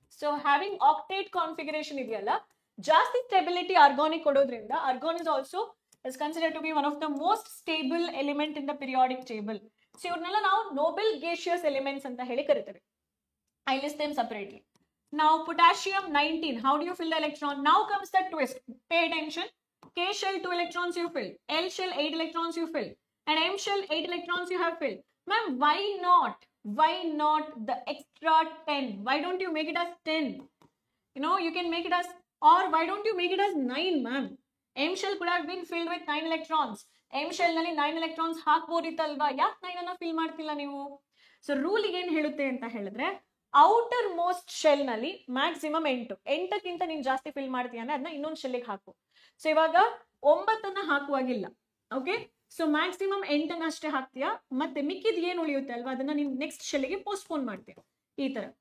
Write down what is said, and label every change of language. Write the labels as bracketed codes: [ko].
[en] So having octet configuration ಇದೆಯಲ್ಲ, ಜಾಸ್ತಿ stability organic ಕೊಡೋದ್ರಿಂದ argon is also is considered to be one of the most stable element in the periodic table. [kn] So ಇವ್ರನ್ನೆಲ್ಲ ನಾವು Nobel gaseous elements ಅಂತ ಹೇಳಿ ಕರಿತೇವೆ. [en] I list them separately. Now potassium 19, how do you fill the electron? Now comes the twist. Pay attention. K shell 2 electrons you fill, L shell 8 electrons you fill, and M shell 8 electrons you have filled. Ma'am, why not? Why not the extra 10? Why don't you make it as 10? You know, you can make it as, or why don't you make it as 9, ma'am? M shell could have been filled with 9 electrons. [kn] M shell nalli 9 electrons ಹಾಕ್ಬೋದಿತ್ತಲ್ವಾ, ಯಾಕೆ 9 ಅನ್ನ fill ಮಾಡ್ತಿಲ್ಲ ನೀವು? So rule ಏನ್ ಹೇಳುತ್ತೆ ಅಂತ ಹೇಳಿದ್ರೆ, outer most shell ನಲ್ಲಿ maximum 8ಕ್ಕಿಂತ ನೀನ್ ಜಾಸ್ತಿ ಫಿಲ್ ಮಾಡ್ತೀಯ ಅಂದ್ರೆ ಅದನ್ನ ಇನ್ನೊಂದು ಶೆಲ್ಗೆ ಹಾಕು. ಸೊ ಇವಾಗ 9 ಹಾಕುವಾಗಿಲ್ಲ, ಓಕೆ? ಸೊ ಮ್ಯಾಕ್ಸಿಮಮ್ 8 ಅಷ್ಟೇ ಹಾಕ್ತೀಯಾ, ಮತ್ತೆ ಮಿಕ್ಕಿದ್ ಏನ್ ಉಳಿಯುತ್ತೆ ಅಲ್ವಾ ಅದನ್ನ ನೀನ್ ನೆಕ್ಸ್ಟ್ ಶೆಲ್ಗೆ ಪೋಸ್ಟ್ಪೋನ್ ಮಾಡ್ತೀಯ, ಈ ತರ.